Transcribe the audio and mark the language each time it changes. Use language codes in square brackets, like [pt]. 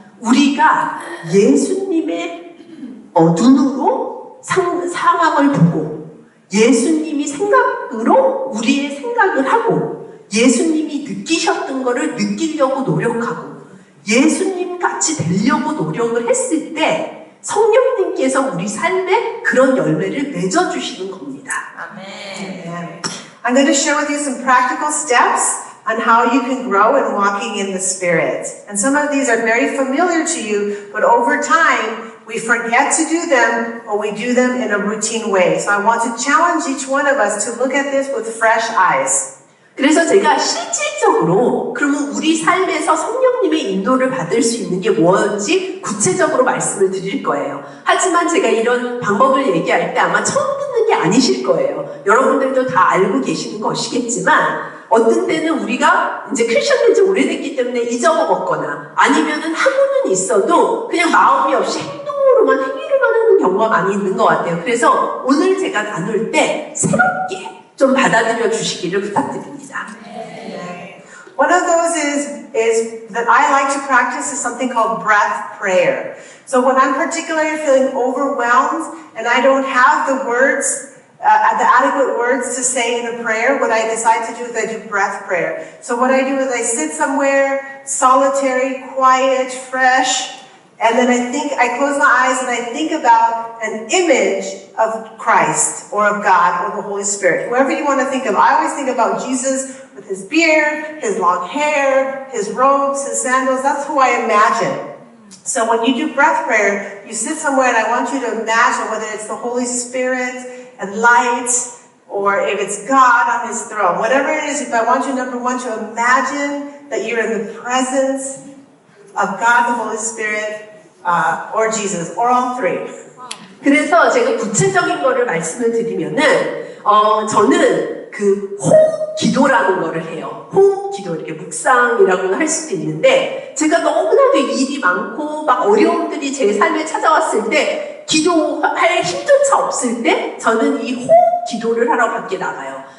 [ko] 우리가 예수님의 눈으로 상황을 보고 예수님이 생각으로 우리의 생각을 하고 예수님이 느끼셨던 거를 느끼려고 노력하고 예수님 같이 되려고 노력을 했을 때 성령님께서 우리 삶에 그런 열매를 맺어주시는 겁니다. 아멘. [en] I'm going to share with you some practical steps on how you can grow in walking in the Spirit. And some of these are very familiar to you, but over time, we forget to do them or we do them in a routine way. So I want to challenge each one of us to look at this with fresh eyes. [ko] 그래서 제가 실질적으로 그러면 우리 삶에서 성령님의 인도를 받을 수 있는 게 뭔지 구체적으로 말씀을 드릴 거예요. 하지만 제가 이런 방법을 얘기할 때 아마 처음 듣는 게 아니실 거예요. 여러분들도 다 알고 계시는 것이겠지만 어떤 때는 우리가 이제 크리스천 된 지 오래됐기 때문에 잊어먹었거나 아니면은 하고는 있어도 그냥 마음이 없이 행위로만 하는 경우가 많이 있는 것 같아요. 그래서 오늘 제가 나눌 때 새롭게 좀 받아들여 주시기를 부탁드립니다. [en] One of those is that I like to practice is something called breath prayer. So when I'm particularly feeling overwhelmed and I don't have the words, the adequate words to say in a prayer, what I decide to do is I do breath prayer. So what I do is I sit somewhere solitary, quiet, fresh, and then I close my eyes and I think about an image of Christ or of God or the Holy Spirit. Whoever you want to think of. I always think about Jesus with his beard, his long hair, his robes, his sandals. That's who I imagine. So when you do breath prayer, you sit somewhere and I want you to imagine whether it's the Holy Spirit and light or if it's God on his throne. Whatever it is, if I want you, number one, to imagine that you're in the presence of God, the Holy Spirit, or Jesus, or all three. [ko] 그래서 제가 구체적인 거를 말씀을 드리면은, 저는 그 호흡 기도라는 거를 해요. 호흡 기도, 이렇게 묵상이라고 할 수도 있는데, 제가 너무나도 일이 많고, 막 어려움들이 제 삶에 찾아왔을 때, 기도할 힘조차 없을 때, 저는 이 호흡 기도를 하러 밖에 나가요.